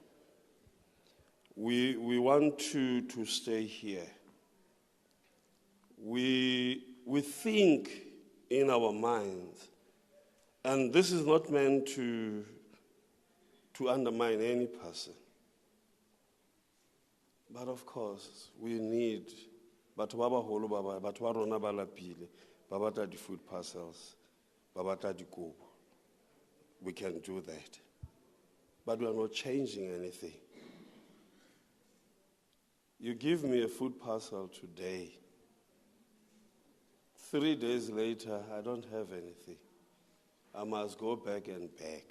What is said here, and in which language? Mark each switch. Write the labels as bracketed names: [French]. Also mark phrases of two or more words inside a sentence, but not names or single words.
[English] We want to stay here. We think in our minds, and this is not meant to undermine any person. But of course, we need [Southern Sotho] batho ba baholo ba batho ba rona ba lapile ba batla di [English] food parcels [Southern Sotho] ba batla dikobo. [English] We can do that. But we are not changing anything. You give me a food parcel today. 3 days later, I don't have anything. I must go back and beg.